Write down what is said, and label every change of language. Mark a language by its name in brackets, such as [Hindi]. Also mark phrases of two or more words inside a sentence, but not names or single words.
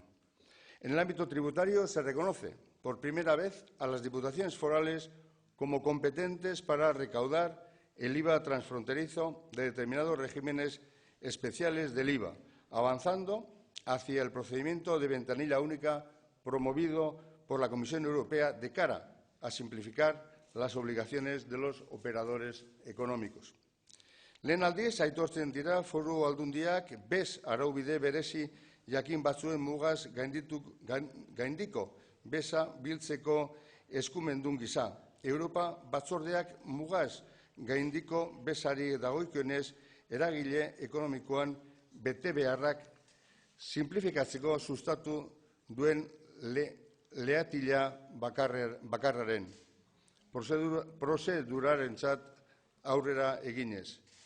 [Spanish] En el ámbito tributario se reconoce por primera vez a las diputaciones forales como competentes para recaudar el IVA transfronterizo de determinados regímenes especiales del IVA, avanzando hacia el procedimiento de ventanilla única promovido por la Comisión Europea de cara a simplificar las obligaciones de los operadores económicos. [Basque] Lehen aldiz, aitortzen dira foru aldundiak bez araubide berezi jakin batzuen mugaz gaindiko beza biltzeko eskumendun gisa. Europa batzordeak mugaz gaindiko bezari dagoikionez eragile ekonomikoan bete beharrak simplifikatzeko sustatu duen lehatila bakarraren prozedurarentzat aurrera eginez.